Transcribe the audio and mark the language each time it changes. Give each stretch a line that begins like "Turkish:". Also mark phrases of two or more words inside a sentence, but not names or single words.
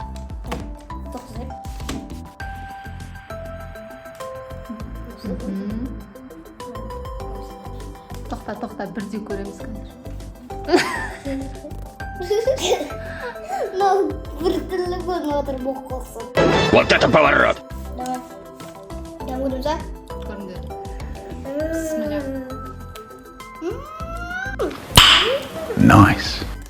Kazakh: Тоқта, бірдей көреміз қазір. Мынау бір түрлі көрініп отыр, боқ қоқсын.
Russian: Вот это поворот! Давай.
Kazakh: Көреміз ба? Көріңдер. Бисмилля. Nice.